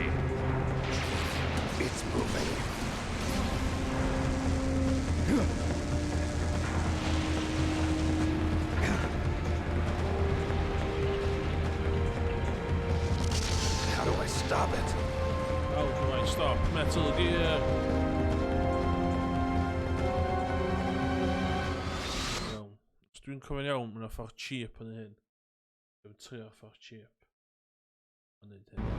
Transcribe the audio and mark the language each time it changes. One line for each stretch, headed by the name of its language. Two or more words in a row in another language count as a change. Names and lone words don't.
English: It's moving. How do I stop it? How do I stop Metal Gear?
Welsh: Os dwi'n cofio'n iawn, mae'n ffordd cheap yn hyn. Dwi'n trio ffordd cheap. Yn hyn.